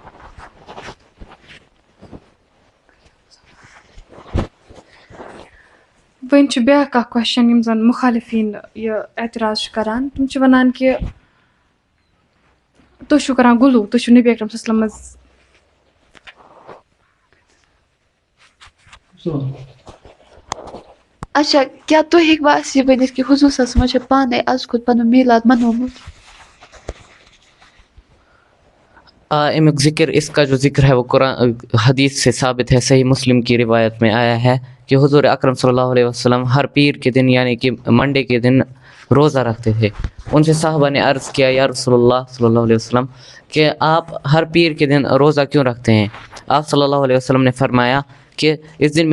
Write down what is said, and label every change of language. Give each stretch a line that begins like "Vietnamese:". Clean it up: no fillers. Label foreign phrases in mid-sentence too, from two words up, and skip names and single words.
Kashmiri: وۄنۍ چھُ بیٛاکھ اَکھ کوسچن یِم زَن مُخالِفیٖن یہِ اعتراض چھِ کَران تِم چھِ وَنان کہِ تُہۍ چھُو کَران غلوٗ تُہۍ چھُو نبی اکرم صلی اللہ علیہ وسلمَس اچھا کیٛاہ تُہۍ ہیٚکوا اَسہِ یہِ ؤنِتھ کہِ حضوٗر صلی اللہ علیہ وسلم چھِ پانَے آز کھۄتہٕ پَنُن میٖلاد منومُت امیُک ذکر
Urdu: اس کا جو ذکر ہے وہ قرآن حدیث سے ثابت ہے صحیح مسلم کی روایت میں آیا ہے کہ حضور اکرم صلی اللہ علیہ وسلم ہر پیر کے دن یعنی کہ منڈے کے دن روزہ رکھتے تھے ان سے صحابہ نے عرض کیا یا رسول اللہ صلی اللہ علیہ وسلم کہ آپ ہر پیر کے دن روزہ کیوں رکھتے ہیں آپ صلی اللہ علیہ وسلم نے فرمایا کہ اس دن